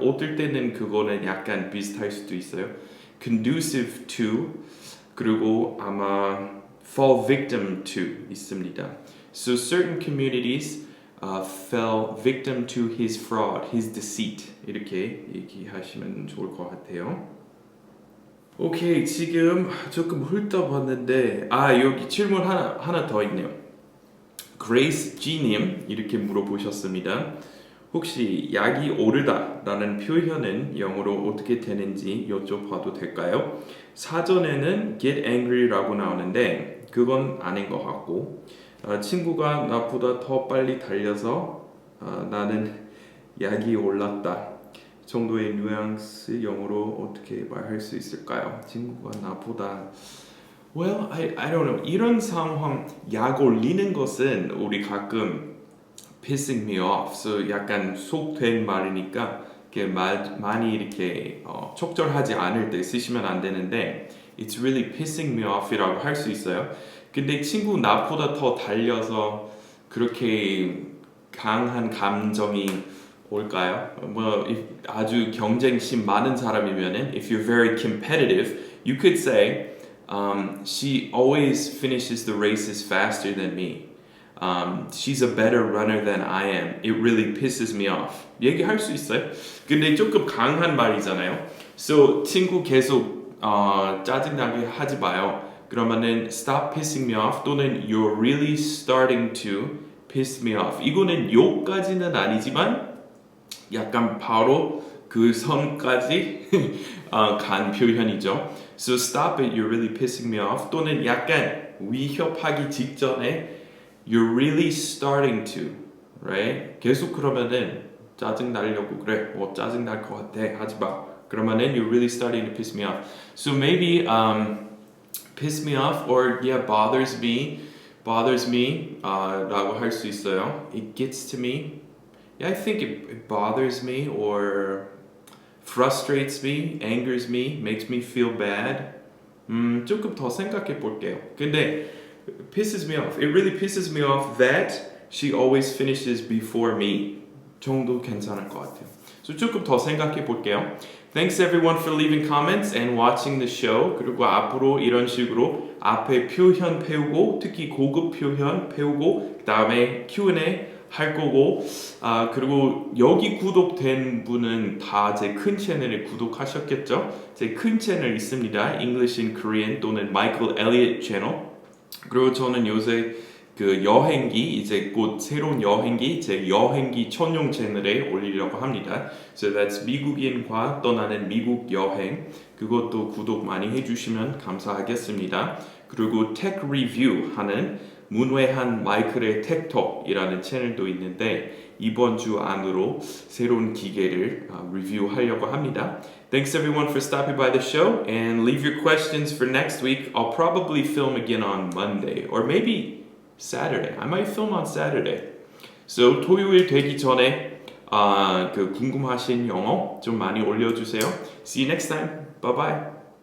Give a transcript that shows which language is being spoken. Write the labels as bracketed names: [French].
[Korean] 어떨 때는 그거는 약간 비슷할 수도 있어요. [English] conducive to [Korean] 그리고 아마 [English] fall victim to [Korean] 있습니다. [English] So certain communities fell victim to his fraud, his deceit [Korean] 이렇게 얘기하시면 좋을 것 같아요. 오케이, 지금 조금 훑어봤는데 여기 질문 하나 더 있네요. Grace G님 이렇게 물어보셨습니다. 혹시 약이 오르다라는 표현은 영어로 어떻게 되는지 여쭤봐도 될까요? 사전에는 get angry라고 나오는데 그건 아닌 것 같고 친구가 나보다 더 빨리 달려서 나는 약이 올랐다 정도의 뉘앙스 영어로 어떻게 말할 수 있을까요? 친구가 나보다 [English] Well, I don't know. [Korean] 이런 상황 약 올리는 것은 우리 가끔 [English] pissing me off. [Korean] So 약간 속된 말이니까 이렇게 많이 이렇게 적절하지 않을 때 쓰시면 안 되는데 [English] It's really pissing me off [Korean] 이라고 할 수 있어요. 근데 친구 나보다 더 달려서 그렇게 강한 감정이 올까요? 뭐 아주 경쟁심 많은 사람이면은 [English] if you're very competitive, you could say she always finishes the races faster than me. She's a better runner than I am. It really pisses me off. [Korean] 얘기할 수 있어요. 근데 조금 강한 말이잖아요. So 친구 계속 짜증나게 하지 마요. [English] 그러면은 stop pissing me off 또는 you're really starting to piss me off. [Korean] 이거는 욕까지는 아니지만 약간 바로 그 선까지 간 표현이죠. [English] So stop it, you're really pissing me off. [Korean] 또는 약간 위협하기 직전에 [English] you're really starting to, right? [Korean] 계속 그러면은 짜증 나려고 그래. 짜증 날 것 같아. 하지 마. [English] 그러면은 you're really starting to piss me off. So maybe piss me off or bothers me [Korean] 라고 할 수 있어요. [English] It gets to me. I think it bothers me or frustrates me, angers me, makes me feel bad. [Korean] 조금 더 생각해 볼게요. [English] 근데 pisses me off. It really pisses me off that she always finishes before me. [Korean] 정도 괜찮을 것 같아요. So 조금 더 생각해 볼게요. [English] Thanks everyone for leaving comments and watching the show. [Korean] 그리고 앞으로 이런 식으로 앞에 표현 배우고 특히 고급 표현 배우고 그 다음에 Q&A 할 거고 그리고 여기 구독된 분은 다 제 큰 채널에 구독하셨겠죠? 제 큰 채널 있습니다. English in Korean 또는 Michael Elliott 채널. 그리고 저는 요새 그 여행기 이제 곧 새로운 여행기 제 여행기 전용 채널에 올리려고 합니다. [English] So that's [Korean] 미국인과 떠나는 미국 여행. 그것도 구독 많이 해주시면 감사하겠습니다. 그리고 tech review 하는 문외한 마이클의 텍톡이라는 채널도 있는데 이번 주 안으로 새로운 기계를 리뷰하려고 합니다. [English] Thanks everyone for stopping by the show and leave your questions for next week. I'll probably film again on Monday or maybe Saturday. I might film on Saturday. [Korean] So 토요일 되기 전에 그 궁금하신 영어 좀 많이 올려주세요. [English] See you next time. Bye bye.